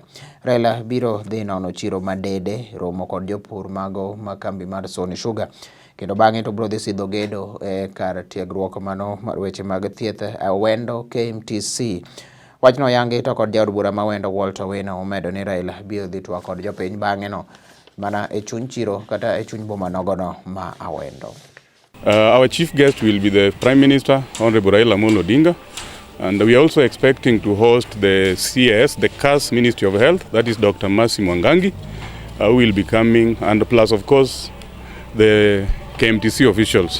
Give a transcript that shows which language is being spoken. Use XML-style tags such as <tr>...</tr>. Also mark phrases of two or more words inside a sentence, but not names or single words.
<luo>Raila biro dhi nono chiro madede, romo kod jopur mago ma kambi mar Sony Sugar, kendo bang'e to biro dhi sidho gedo kar tiegruok mano mar weche mag thieth Awendo KMTC. Wachno yangi to kod jaod bura ma Awendo Walter Owino omedo ni Raila biro dhi twak kod jopiny bang'e no mana e chuny chiro kata e chuny boma nogono ma Awendo.</luo> <en>Our chief guest will be the Prime Minister, Honorable Raila Amolo Odinga, and we are also expecting to host the CS, the CAS Ministry of Health, that is Dr. Mercy Mwangangi, who will be coming, and plus of course the KMTC officials.</en>